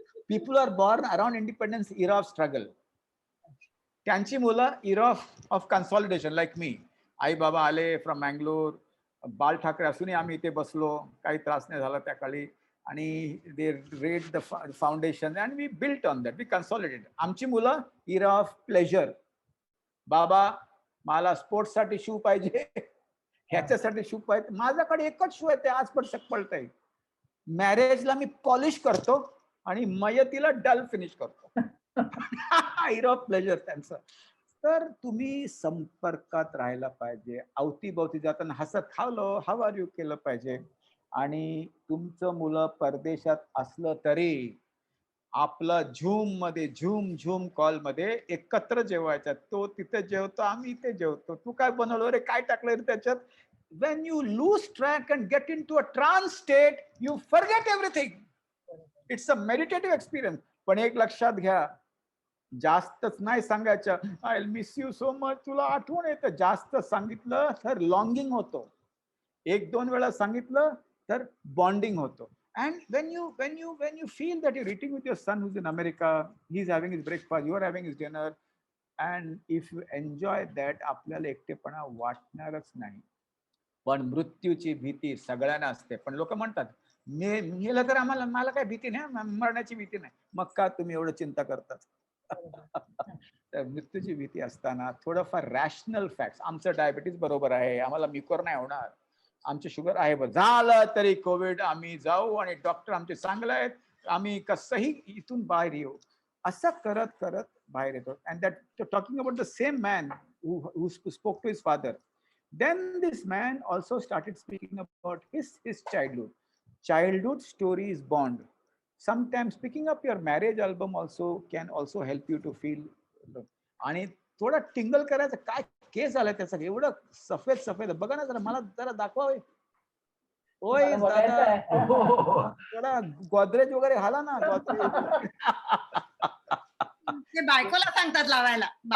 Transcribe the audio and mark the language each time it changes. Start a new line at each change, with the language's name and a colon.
English: People are born around independence era of struggle.
Marathi: त्यांची मुलं
English: era of consolidation like me.
Marathi: आई बाबा आले from Mangalore, बाल ठाकरे असूनही आम्ही इथे बसलो, काही त्रास नाही झाला त्या काळी. आणि
English: They laid the foundation and we built on that, we consolidated.
Marathi: आमची मुलं इरा ऑफ प्लेजर. बाबा मला स्पोर्ट्ससाठी शू पाहिजे, ह्याच्यासाठी शू पाहिजे, माझ्याकडे एकच शू आहे, ते आज पण शकपळत आहे. मॅरेजला मी पॉलिश करतो आणि मयतीला डल फिनिश करतो. इरा ऑफ प्लेजर त्यांचं. तर तुम्ही संपर्कात राहायला पाहिजे. अवतीभवती जाताना हसत
English: how are you
Marathi: केलं पाहिजे. आणि तुमचं मुलं परदेशात असलं तरी आपलं झूम कॉल मध्ये एकत्र जेवायचं. तो तिथे जेवतो, आम्ही इथे जेवतो. तू काय बनवलं रे, काय टाकलं रे त्याच्यात.
English: when you lose track and get into a trance state, you forget everything. It's a meditative experience.
Marathi: पण एक लक्षात घ्या, जास्तच नाही सांगायचं,
English: I miss you so much,
Marathi: तुला आठवण येतं. जास्त सांगितलं तर लॉंगिंग होतो, 1-2 वेळा सांगितलं तर बॉन्डिंग होतो.
English: And when you feel that you're eating with your son who's in America, he's having his breakfast, you are having his dinner, and if you enjoy that,
Marathi: आपल्याला एकटेपणा वाटणारच नाही. पण मृत्यूची भीती सगळ्यांना असते. पण लोक म्हणतात मेलं तर मला काय भीती नाही, मरण्याची भीती नाही. मग का तुम्ही एवढं चिंता करतात? तर मृत्यूची भीती असताना थोडंफार रॅशनल फॅक्ट्स, आमचं डायबिटीज बरोबर आहे, आम्हाला म्युकर नाही होणार, आमचे शुगर आहे, झालं तरी कोविड आम्ही जाऊ आणि डॉक्टर आमचे चांगले आहेत, आम्ही कसंही इथून बाहेर येऊ, असं करत करत बाहेर येतो.
English: And that talking about the same man who spoke to his father, Then this man also started speaking about his childhood stories bond. Sometimes picking up your marriage album also can also help you to feel.
Marathi: आणि थोडा टिंगल करायचं, काय केस आलाय त्याचा, एवढं सफेद सफेद बघा ना जरा, मला जरा दाखवा. ओय मला बघायचं दादा, आहे. थोडा गोदरेज वगैरे हाला ना, गोदरेज. ते बायकोला सांगतात लावायला.